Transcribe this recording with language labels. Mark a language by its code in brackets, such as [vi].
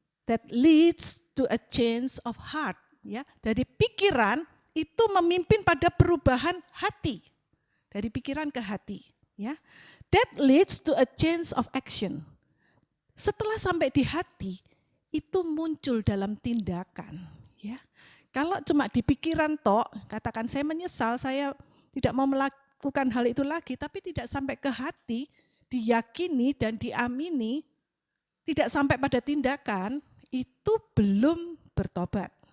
[en] That leads to a change of heart. [id] Ya, dari pikiran itu memimpin pada perubahan hati, dari pikiran ke hati, ya. [en] That leads to a change of action. [id] Setelah sampai di hati, itu muncul dalam tindakan. Ya, kalau cuma di pikiran tok, katakan saya menyesal, saya tidak mau melakukan hal itu lagi, tapi tidak sampai ke hati, diyakini dan diamini, tidak sampai pada tindakan, itu belum bertobat.